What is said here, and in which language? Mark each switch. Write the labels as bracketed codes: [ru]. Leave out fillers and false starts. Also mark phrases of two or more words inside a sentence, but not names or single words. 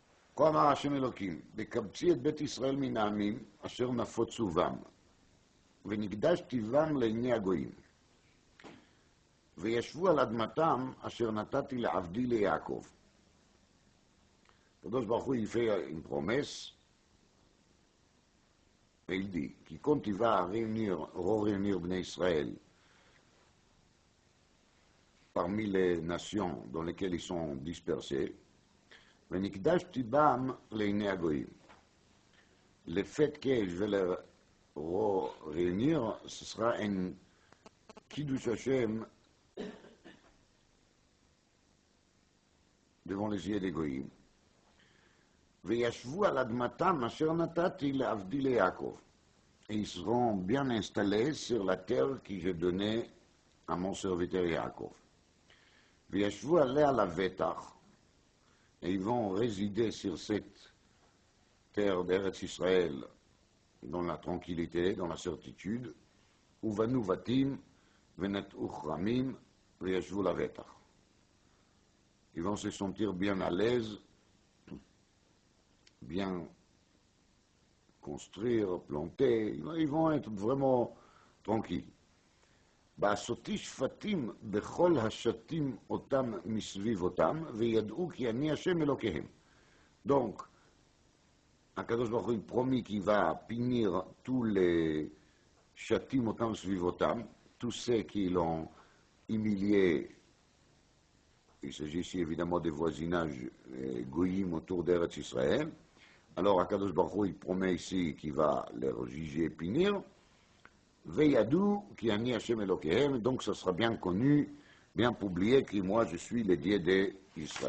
[he] כה אמר השם אלוקים, בקבצי את בית ישראל מן העמים, אשר נפוצו בם, ונקדשתי בם לעיני הגויים. וישבו על אדמתם, אשר נתתי לעבדי ליעקב. הקדוש ברוך הוא [fr] fait une promesse, et il dit, quiconque va réunir Bnei Israël parmi les nations dans lesquelles ils sont dispersés, [he] ונקדשתי בם לעיני הגויים. [fr] Le fait que je vais les réunir, ce sera un [he] קידוש השם [fr] devant les yeux des goyim. [he] וישבו על אדמתם אשר נתתי לעבדי ליעקב. [fr] Et ils seront bien installés sur la terre que j'ai donnée à mon serviteur Yaakov. [he] וישבו עליה לבטח, [fr] et ils vont résider sur cette terre d'Eretz Israël dans la tranquillité, dans la certitude. [he] ובנו בתים ונטעו כרמים וישבו לבטח. [fr] Ils vont se sentir bien à l'aise, bien construire, planter, ils vont être vraiment tranquilles. [he] בעשותי שפטים בכל השתים אותם מסביב אותם, וידעו כי אני השם אלוקיהם. [fr] Donc, [he] הקדוש ברוך הוא [fr] promis qu'il va punir tous les châtim [he] אותם סביב אותם, [fr] tous ceux qui l'ont humilié. Il s'agit ici évidemment des voisinages goyim autour d'Eretz Israël. Alors, [he] הקדוש ברוך הוא, [fr] il promet ici qu'il va les juger et punir. [he] וידעו כי אני השם אלוקיהם, [fr] donc ça sera bien connu, bien publié que moi je suis le Dieu d'Israël.